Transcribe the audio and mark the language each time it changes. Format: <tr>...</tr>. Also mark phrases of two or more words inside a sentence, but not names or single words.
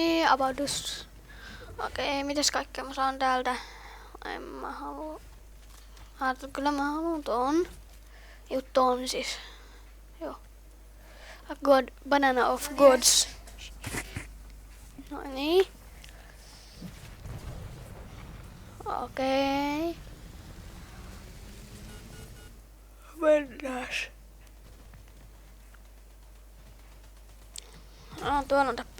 <fi>avaudus. Okei, mitäs kaikkea mä saan täältä? En mä halua. Kyllä mä haluan ton. Ton siis. Joo.</fi> <en>A god, banana of gods.</en> <fi>No niin. Okei. Mennääs. No, tuon on tappelu.</fi>